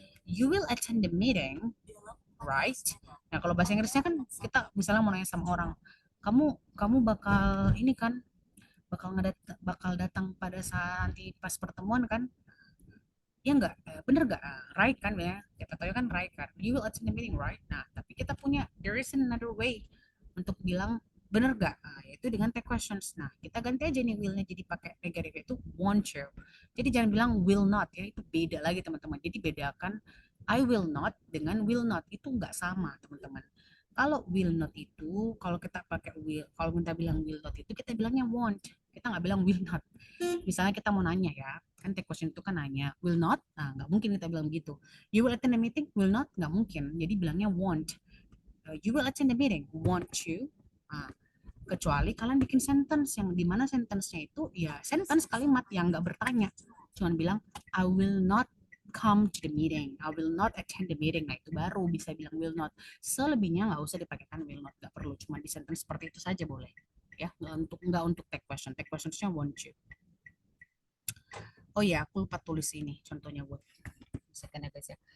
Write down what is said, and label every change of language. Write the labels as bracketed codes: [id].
[en] You will attend the meeting, right? [id] Nah, kalau bahasa Inggrisnya kan kita misalnya mau nanya sama orang, kamu kamu bakal ini kan, bakal datang pada saat nanti pas pertemuan kan? Ya enggak, bener enggak? Right kan ya? Kita tahu kan right kan? [en] You will attend the meeting, right? [id] Nah, tapi kita punya, [en] there is another way [id] untuk bilang bener enggak? Yaitu dengan take questions. Nah, kita ganti aja nih will-nya jadi pakai negatif itu [en] won't you. [id] Jadi jangan bilang will not ya, itu beda lagi teman-teman. Jadi bedakan [en] I will not [id] dengan will not, itu enggak sama teman-teman. Kalau will not itu, kalau kita pakai will, kalau kita bilang will not itu kita bilangnya won't. Kita nggak bilang will not. Misalnya kita mau nanya ya, kan take question itu kan nanya will not, nah nggak mungkin kita bilang begitu. [en] You will attend the meeting, will not, [id] nggak mungkin, jadi bilangnya [en] won't. You will attend the meeting, won't you. [id] Nah, kecuali kalian bikin sentence yang dimana sentence-nya itu ya sentence kalimat yang nggak bertanya, cuman bilang [en] I will not come to the meeting, I will not attend the meeting. [id] Nah, itu baru bisa bilang will not. Selebihnya nggak usah dipakaikan will not, nggak perlu, cuma di sentence seperti itu saja boleh ya, nggak untuk take question. [en] Take questionsnya won't you. [id] Oh iya, aku lupa tulis ini contohnya buat second ya guys ya.